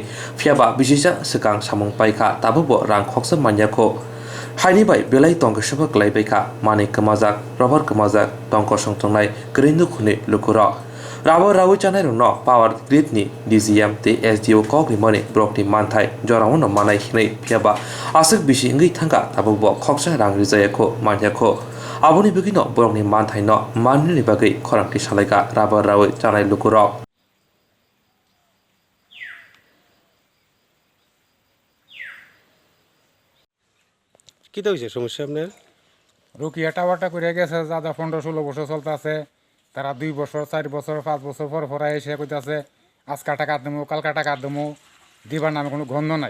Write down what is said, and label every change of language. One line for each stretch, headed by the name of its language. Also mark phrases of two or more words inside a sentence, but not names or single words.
Kok Borok: Fiaba Bishisha Sekang Samung Paika Tabubo Rang Khoksa Manyako Haini bai belai tongka sabak klaibai ka mani kemajak rubber kemajak tongko songtongnai gerindu khuni lukuro rabo rawi chanai no
English: power grid
Kok Borok: ni DGM te SDO kok ni mani brok ni manthai joramono manai hinai phiaba asik bisi ngai thanga tabubo khoksa rang rijayako manyako aboni bigino brok ni manthai no manni ni bagai khorangti salaika rabo rawi chanai lukuro
Bangla: কি তো হয়েছে সমস্যা আপনার? রুকিয়া টাওয়ারটা করে গেছে যারা 15-16 বছর চলতে আছে তারা 2 বছর 4 বছর 5 বছর পর পর এসে কইতাছে আজকে টাকা দেবো কালকা টাকা দেবো দিবার নামে কোনো গন্ধ নাই।